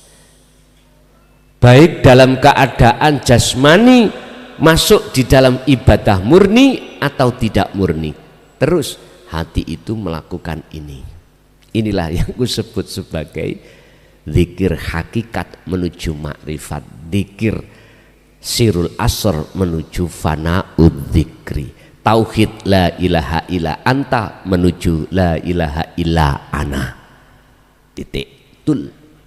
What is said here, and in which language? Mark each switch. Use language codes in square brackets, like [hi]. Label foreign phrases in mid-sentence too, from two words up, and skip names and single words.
[id] Baik dalam keadaan jasmani, masuk di dalam ibadah murni atau tidak murni, terus hati itu melakukan ini. Inilah yang kusebut sebagai zikir hakikat menuju makrifat, zikir [ar] سر الأسر [id] menuju [ar] فناء الذكر, [id] tauhid [ar] لا إله إلا أنت [id] menuju [ar] لا إله إلا أنا. [id] Titik. Tul.